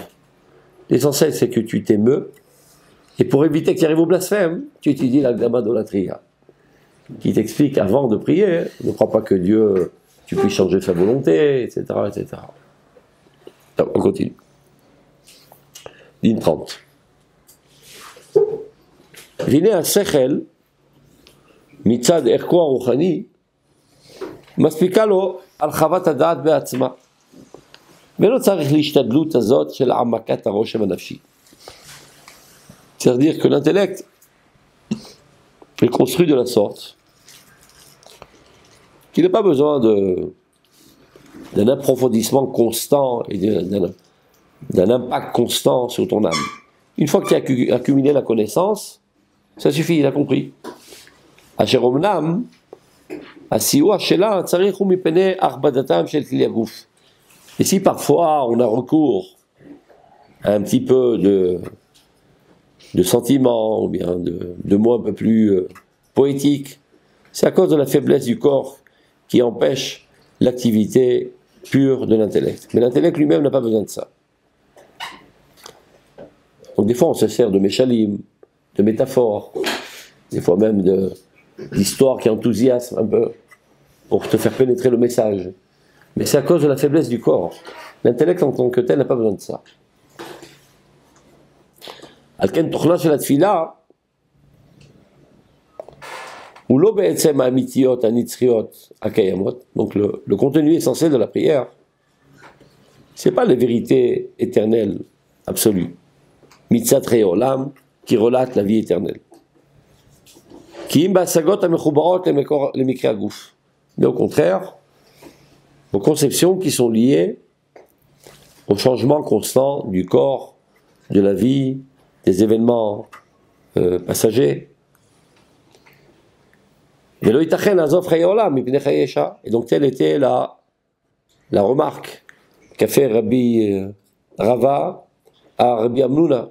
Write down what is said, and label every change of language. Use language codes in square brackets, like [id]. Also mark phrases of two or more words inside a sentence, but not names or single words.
[fr] L'essentiel c'est que tu t'émeus, et pour éviter qu'il arrive au blasphème, tu étudies l'Agdama d'Olatria, qui t'explique avant de prier, ne crois pas que Dieu, tu puisses changer sa volonté, etc. etc. Donc, on continue. Ligne 30. [he] והנה השכל מצד ערכו הרוחני מספיקה לו הרחבת הדעת בעצמה ולא צריך להשתדלות הזאת של העמקת הרושם הנפשי. [fr] C'est-à-dire que l'intellect est construit de la sorte qu'il n'a pas besoin d'un approfondissement constant et d'un impact constant sur ton âme. Une fois que tu as accumulé la connaissance, ça suffit, il a compris. [he] אשר אומנם הסיוע שלה צריך הוא מפני הכבדתם של כלי הגוף. [fr] Et si parfois on a recours à un petit peu de sentiments, ou bien de mots un peu plus poétiques, c'est à cause de la faiblesse du corps qui empêche l'activité pure de l'intellect. Mais l'intellect lui-même n'a pas besoin de ça. Donc des fois on se sert de méchalim, de métaphores, des fois même d'histoires qui enthousiasment un peu pour te faire pénétrer le message. Mais c'est à cause de la faiblesse du corps. L'intellect en tant que tel n'a pas besoin de ça. [he] על כן תוכנה של התפילה הוא לא בעצם האמיתיות הנצחיות הקיימות. [fr] Donc le contenu essentiel de la prière, c'est pas les vérités éternelles absolues. [he] מצד חיי עולם, [fr] qui relate la vie éternelle. [he] כי אם בהשגות המחוברות למקרה הגוף. [fr] Mais au contraire, aux conceptions qui sont liées au changement constant du corps, de la vie, des événements passagers. Et donc telle était la remarque qu'a fait Rabbi Rava à Rabbi Amnouna.